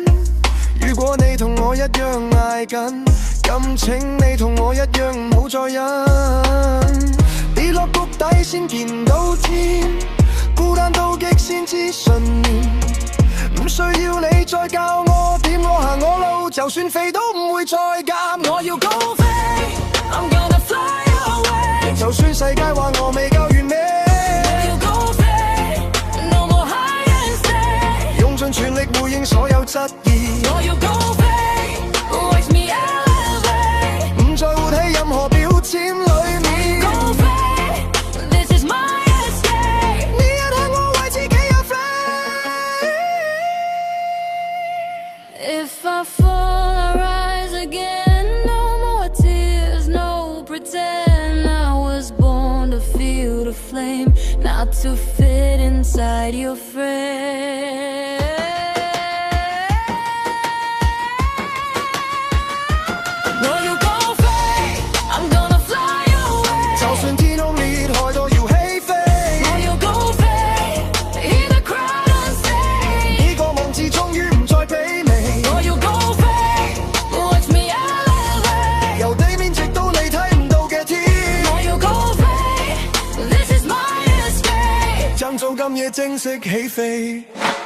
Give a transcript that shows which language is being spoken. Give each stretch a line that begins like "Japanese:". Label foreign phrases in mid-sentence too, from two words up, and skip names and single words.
Cantonese: 如果你同我一樣挨緊，咁請你同我一樣唔好再忍。跌落谷底先見到天，孤單到極先知信念，唔需要你再教我點，我行我路，就算肥都唔會再減。我要高飛
English: I'm gonna fly away，
Cantonese: 就算世界話我未夠完美，我要高飛
English: No more hide and stay，
Cantonese: 用盡全力回應所有質疑。我要高飛
English: Watch me elevate，
Cantonese: 唔再活喺任何標籤裏面。
English: If I fall, I rise again. No more tears, no pretend. I was born to feel the flame, not to fit inside your frame.
Cantonese: 我要高飛
English: I'm gonna fly away，
Cantonese: 就算天空裂開都要起飛。我要高飛
English: Hear the crowd and say，
Cantonese: 呢個夢字終於唔再卑微。我要高飛
English: Watch me elevate，
Cantonese: 由地面直到你睇唔到嘅天。我要高飛
English: This is my escape，
Cantonese: 爭早今夜正式起飛。